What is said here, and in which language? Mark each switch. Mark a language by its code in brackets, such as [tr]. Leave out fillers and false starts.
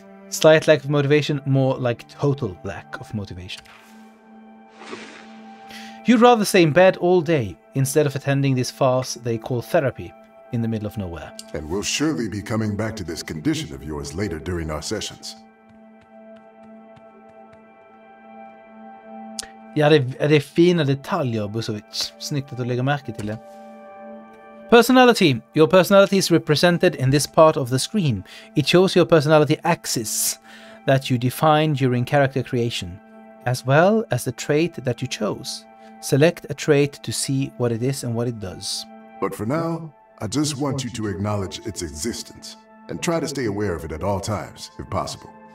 [en] Slight lack of motivation, more like total lack of motivation. You'd rather stay in bed all day instead of attending this farce they call therapy in the middle of nowhere. And we'll surely be coming back to this condition of yours later during our sessions. [sv] Ja, det är fina detaljer, Busovic. Snyggt att du lägger märke till det. [en] Personality. Your personality is represented in this part of the screen. It shows your personality axis that you define during character creation, as well as the trait that you chose. Select a trait to see what it is and what it does. But for now, I just want you to acknowledge its existence and try to stay aware of it at all times, if possible.